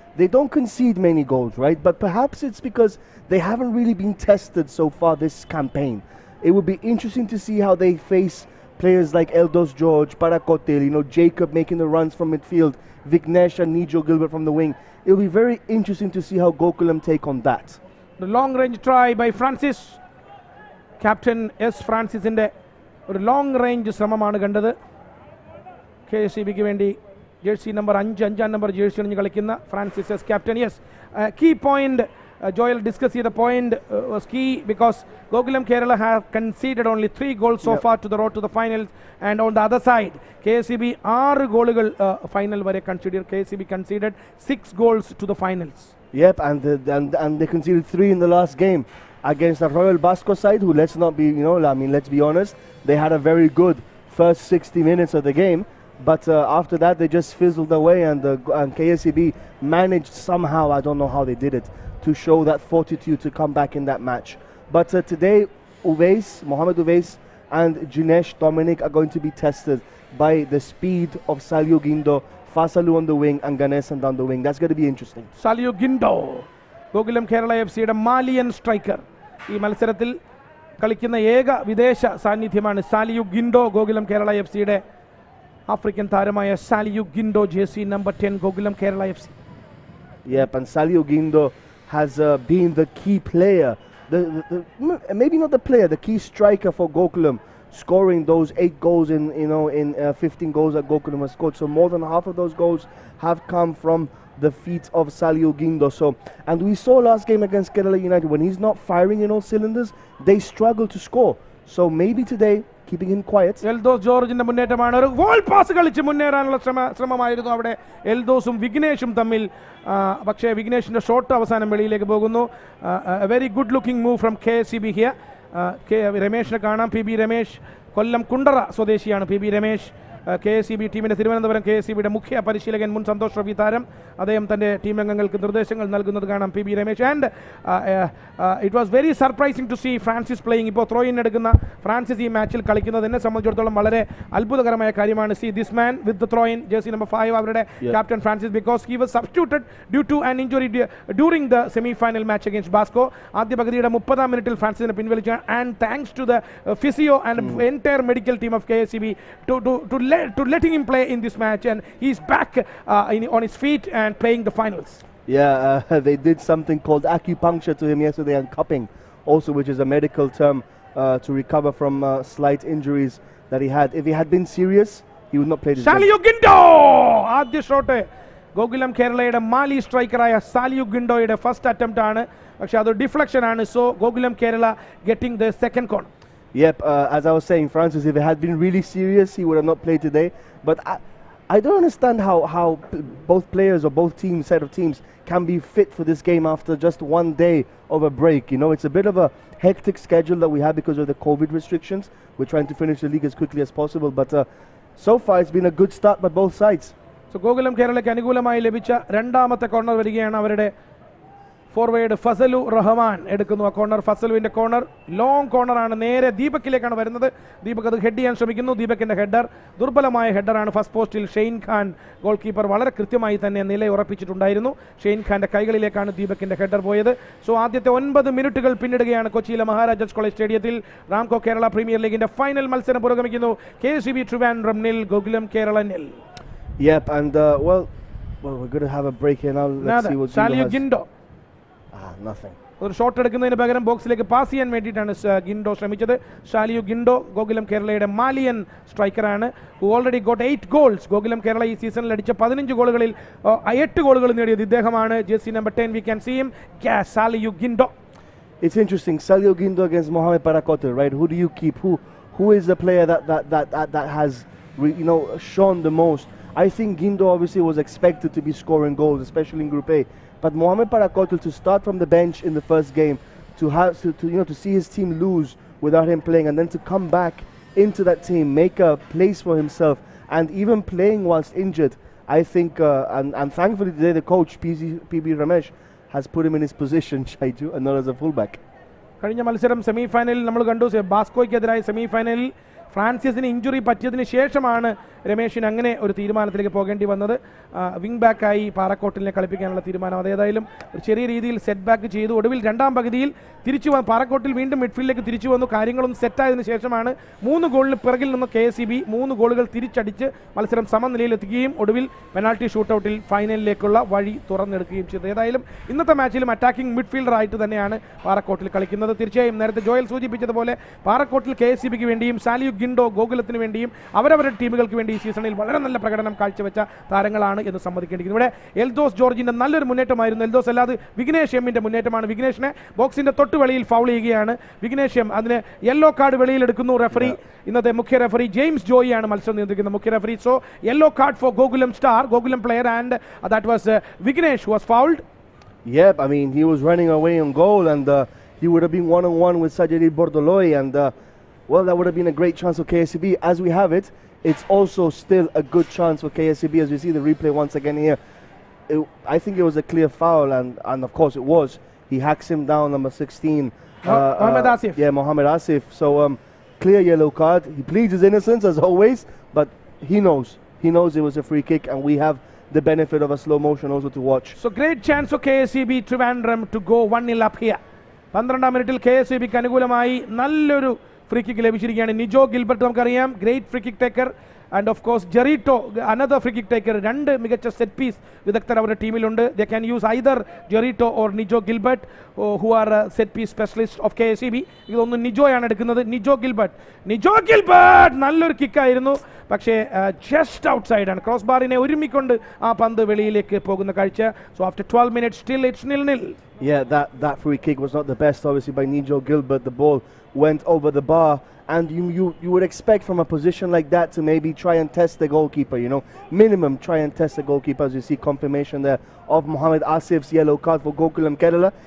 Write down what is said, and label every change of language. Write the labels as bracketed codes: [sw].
[en] They don't concede many goals, right? But perhaps it's because they haven't really been tested so far this campaign. It would be interesting to see how they face players like Eldos George, Parakotil, you know, Jacob making the runs from midfield, Vignesh and Nijo Gilbert from the wing. It will be very interesting to see how GOKULAM take on that. The long range try by Francis. Captain S. [ml] Francisന്റെ ഒരു long range ശ്രമമാണ് കണ്ടത്. KSEBക്ക് വേണ്ടി jersey number 5 number jersey അണിഞ്ഞ് കളിക്കുന്ന Francis S captain. [en] Yes, key point Joel discussed the point was key because GOKULAM Kerala have conceded only 3 goals so far to the road to the finals, and on the other side KSEB 6 goals final vare considered. KSEB conceded 6 goals to the finals. Yep, and they conceded 3 in the last game against the Royal Basco side, who, let's not be, you know, I mean, let's be honest, they had a very good first 60 minutes of the game. But after that, they just fizzled away, and KSEB managed somehow, I don't know how they did it, to show that fortitude to come back in that match. But today, Mohamed Uwais and Jinesh Dominic are going to be tested by the speed of Salio Guindo, Fasalu on the wing and Ganesan down the wing. That's going to be interesting. [ml] Salio Guindo, Gokulam Kerala FCയുടെ Malian striker. ഈ മത്സരത്തിൽ കളിക്കുന്ന ഏക വിദേശ സാന്നിധ്യമാണ് സാലിയു ഗിൻഡോ. Gokulam Kerala FCയുടെ African താരമായ സാലിയു ഗിൻഡോ, jersey number 10 Gokulam Kerala FC. [en] Yep, and Salio Guindo has been the key player, maybe not the player, the key striker for Gokulam, scoring those 8 goals in 15 goals that Gokulam has scored. So more than half of those goals have come from the feet of Salio Guindo. So, and we saw last game against Kerala United, when he's not firing in all cylinders, they struggle to score. So maybe today, keeping him quiet. [ml] Eldhose ജോർജിന്റെ മുന്നേറ്റമാണ്. ഒരു wall pass കളിച്ച് മുന്നേറാനുള്ള ശ്രമമായിരുന്നു അവിടെ എൽദോസും വിഘ്നേഷും തമ്മിൽ. പക്ഷേ വിഘ്നേഷിന്റെ shot അവസാനം വെളിയിലേക്ക് പോകുന്നു. [en] Very good looking move from KSEB here. [ml] രമേഷിനെ കാണാം. PB രമേഷ്, കൊല്ലം കുണ്ടറ സ്വദേശിയാണ് PB രമേഷ്. KSEB ടീമിൻ്റെ തിരുവനന്തപുരം KSEBയുടെ മുഖ്യ പരിശീലകൻ, മുൻ സന്തോഷ് ട്രോഫി താരം. അദ്ദേഹം തൻ്റെ ടീം അംഗങ്ങൾക്ക് നിർദ്ദേശങ്ങൾ നൽകുന്നത് കാണാം. PB Ramesh. [en] And it was very surprising to see Francis playing. [ml] ഇപ്പോൾ ത്രോ ഇൻ എടുക്കുന്ന ഫ്രാൻസിസ് ഈ മാച്ചിൽ കളിക്കുന്നത് എന്നെ സംബന്ധിച്ചിടത്തോളം വളരെ അത്ഭുതകരമായ കാര്യമാണ്. [en] see this man with the throw in jersey number 5, [ml] അവരുടെ [en] Captain Francis, because he was substituted due to an injury during the semi final match against Basco. [ml] ആദ്യ പകുതിയുടെ 30-ാം മിനിറ്റിൽ ഫ്രാൻസിസിനെ പിൻവലിച്ചു. [en] And thanks to the physio and entire medical team of KSEB to letting him play in this match, and he's back on his feet and playing the finals. Yeah, they did something called acupuncture to him yesterday, and cupping also, which is a medical term to recover from slight injuries that he had. If he had been serious, he would not play this [ml] Salio Guindo ആദ്യ shot Gokulam കേരളയുടെ മാലി സ്ട്രൈക്കറായ സാലിയു ഗിൻഡോയുടെ first attempt ആണ്. പക്ഷേ അത് deflection ആണ്. [en] So Gokulam Kerala getting the second corner. Yep, as I was saying, Francis, if it had been really serious, he would have not played today. But I don't understand how both players or both set of teams can be fit for this game after just one day of a break. You know, it's a bit of a hectic schedule that we have because of the COVID restrictions. We're trying to finish the league as quickly as possible. But so far, it's been a good start by both sides. [ml] So, Gokulam കേരളയ്ക്ക് അനുകൂലമായി ലഭിച്ച രണ്ടാമത്തെ corner വരികയാണ്. അവരുടെ forward Fazal Rahman എടുക്കുന്നു ആ corner. ഫസലുവിൻ്റെ corner long കോർണറാണ്, നേരെ ദീപക്കിലേക്കാണ് വരുന്നത്. ദീപക് അത് ഹെഡ് ചെയ്യാൻ ശ്രമിക്കുന്നു. ദീപകിൻ്റെ ഹെഡർ ദുർബലമായ ഹെഡറാണ്. ഫസ്റ്റ് പോസ്റ്റിൽ ഷെയ്ൻ ഖാൻ ഗോൾ കീപ്പർ വളരെ കൃത്യമായി തന്നെ നിലയുറപ്പിച്ചിട്ടുണ്ടായിരുന്നു. ഷെയ്ൻ ഖാൻ്റെ കൈകളിലേക്കാണ് ദീപകിൻ്റെ ഹെഡർ പോയത്. സോ ആദ്യത്തെ 9 മിനിറ്റുകൾ പിന്നിടുകയാണ് കൊച്ചിയിലെ മഹാരാജാസ് കോളേജ് സ്റ്റേഡിയത്തിൽ. റാംകോ കേരള പ്രീമിയർ ലീഗിൻ്റെ ഫൈനൽ മത്സരം പുരോഗമിക്കുന്നു. KSEB Trivandrum 0, Gokulam Kerala 0. [en] Yep, and well, we're going to have a break here now. Let's see what Salio Guindo. Nothing. [ml] ഒരു ഷോട്ട് എടുക്കുന്നതിന് പകരം ബോക്സിലേക്ക് പാസ് ചെയ്യാൻ വേണ്ടിയിട്ടാണ് ഗിൻഡോ ശ്രമിച്ചത്. സാലിയു ഗിൻഡോ ഗോകുലം കേരളയുടെ Malian സ്ട്രൈക്കറാണ്. [en] Who already got 8 goals. [ml] Gokulam Kerala ഈ സീസണിൽ അടിച്ച 15 ഗോളുകളിൽ 8 ഗോളുകൾ നേടിയത് ഇദ്ദേഹമാണ്. [en] Jersey number 10, we can see him. Salio Guindo. It's interesting. Salio Guindo against Mohamed Parakote, right? Who do you keep? Who is the player that has shown the most? I think Guindo obviously was expected to be scoring goals, especially in Group A. But Mohamed Parakote, to start from the bench in the first game, to see his team lose without him playing, and then to come back into that team, make a place for himself, and even playing whilst injured, I think, and thankfully today the coach PB Ramesh has put him in his position, Shaiju, and not as a fullback. [ml] കഴിഞ്ഞ മത്സരം semi ഫൈനലിൽ നമ്മൾ കണ്ടു. ബാസ്കോയ്ക്കെതിരായ semi ഫൈനലിൽ ഫ്രാൻസിസിന് injury പറ്റിയതിന് ശേഷമാണ് രമേഷിന് അങ്ങനെ ഒരു തീരുമാനത്തിലേക്ക് പോകേണ്ടി വന്നത്. വിങ് ബാക്കായി പാറക്കോട്ടിലിനെ കളിപ്പിക്കാനുള്ള തീരുമാനം അതേതായാലും ഒരു ചെറിയ രീതിയിൽ സെറ്റ് ബാക്ക് ചെയ്തു. ഒടുവിൽ രണ്ടാം പകുതിയിൽ തിരിച്ചു പാറക്കോട്ടിൽ വീണ്ടും മിഡ്ഫീൽഡിലേക്ക് തിരിച്ചു വന്നു. കാര്യങ്ങളൊന്നും സെറ്റായതിനു ശേഷമാണ് 3 ഗോളിന് പിറകിൽ നിന്ന് KSEB 3 ഗോളുകൾ തിരിച്ചടിച്ച് മത്സരം സമനിലയിലെത്തുകയും ഒടുവിൽ പെനാൾട്ടി ഷൂട്ടൗട്ടിൽ ഫൈനലിലേക്കുള്ള വഴി തുറന്നെടുക്കുകയും ചെയ്തു. ഏതായാലും ഇന്നത്തെ മാച്ചിലും അറ്റാക്കിംഗ് മിഡ്ഫീൽഡറായിട്ട് തന്നെയാണ് പാറക്കോട്ടിൽ കളിക്കുന്നത്. തീർച്ചയായും നേരത്തെ ജോയൽ സൂചിപ്പിച്ചതുപോലെ പാറക്കോട്ടിൽ KSEBക്ക് വേണ്ടിയും സാലിയു ഗിൻഡോ ഗോകുലത്തിന് വേണ്ടിയും അവരവരുടെ ടീമുകൾക്ക് വേണ്ടി ഈ സീസണിൽ വളരെ നല്ല പ്രകടനം കാഴ്ചവെച്ച താരങ്ങളാണ് എന്ന് സമ്മതിക്കേണ്ടിയിരിക്കുന്നു. ഇവിടെ എൽദോസ് ജോർജിന്റെ നല്ലൊരു മുന്നേറ്റമായിരുന്നു. എൽദോസ് അല്ലാതെ വിഘ്നേഷ് എമ്മിന്റെ മുന്നേറ്റമാണ്. വിഘ്നേഷിനെ ബോക്സിന്റെ തൊട്ട് വെളിയിൽ ഫൗൾ ചെയ്യുകയാണ് വിഘ്നേഷ് എം. അതിന് യെല്ലോ കാർഡ് വെളിയിലെടുക്കുന്നു റെഫറി. ഇന്നത്തെ മുഖ്യ റെഫറി ജെയിംസ് ജോയിയാണ് മത്സരം നിയന്ത്രിക്കുന്ന മുഖ്യ referee. [en] So yellow card for Gokulam star, Gokulam player, and that was Vignesh was fouled. Yep, I mean, he was running away on goal, and he would have been 1-on-1 with Sajidi Bordoloi, and well, that would have been a great chance for KSEB. As we have it, it's also still a good chance for KSEB as we see the replay once again here. I think it was a clear foul, and of course it was. He hacks him down, number 16. Mohamed Asif. Yeah, Mohamed Asif. So clear yellow card. He pleads his innocence as always, but he knows it was a free kick, and we have the benefit of a slow motion also to watch. So great chance for KSEB Trivandrum to go 1-0 up here. [ml] 12ാം മിനിറ്റിൽ KSEBക്ക് അനുകൂലമായി നല്ലൊരു free kick ലഭിച്ചിരിക്കുകയാണ്. Nijo Gilbert നമുക്കറിയാം, [en] great free kick taker, [ml] and of course ജെറിറ്റോ another free kick taker. രണ്ട് മികച്ച set piece വിദഗ്ധർ അവരുടെ ടീമിലുണ്ട്. [en] They can use either Jerito or Nijo Gilbert who are set piece specialist of KSEB. [ml] ഇതൊന്നും നിജോയാണ് എടുക്കുന്നത്. നിജോ ഗിൽബർട്ട് നല്ലൊരു കിക്കായിരുന്നു, പക്ഷേ ജസ്റ്റ് ഔട്ട് സൈഡാണ്. ക്രോസ് ബാറിനെ ഒരുമിക്കൊണ്ട് ആ പന്ത് വെളിയിലേക്ക് പോകുന്ന കാഴ്ച. [en] So after 12 minutes still it's 0-0. Yeah, that free kick was not the best, obviously, by Nijo Gilbert. The ball went over the bar, and you would expect from a position like that to maybe try and test the goalkeeper, minimum try and test the goalkeeper. As you see confirmation there of Mohamed Asif's yellow card for Gokulam Kerala.